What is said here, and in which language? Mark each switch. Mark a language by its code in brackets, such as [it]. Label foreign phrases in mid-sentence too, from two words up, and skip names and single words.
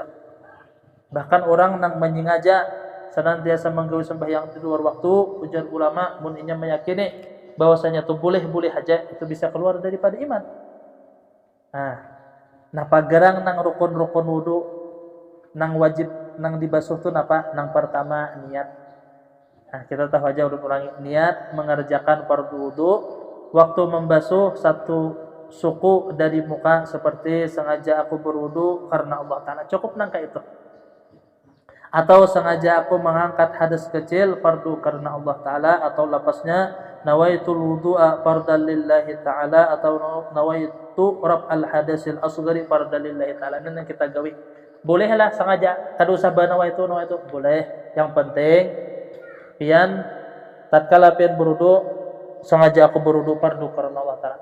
[bjn] Bahkan orang yang menyengaja senantiasa menggawe sembahyang di luar waktu, ujar ulama mun inya meyakini bahwasanya itu boleh aja itu bisa keluar daripada iman. Nah pagarang nang rukun-rukun wudu nang wajib nang dibasuh tu napa? Nang pertama niat. Nah kita tahu aja ulang niat mengerjakan fardu wudu. Waktu membasuh satu suku dari muka seperti sengaja aku berwudu karena Allah Ta'ala. Cukup nangka itu. Atau sengaja aku mengangkat hadas kecil fardu karena Allah Ta'ala. Atau lapasnya [ar] نويت الوضوء فرضا لله تعالى. Atau نويت رفع الحدث الأصغر فرضا لله تعالى. [bjn] Ini yang kita gawi. Bolehlah sengaja. Kada usah nawaitu. Boleh. Yang penting pian tatkala pian berwudu sengaja aku berwudu fardu karena Allah Ta'ala.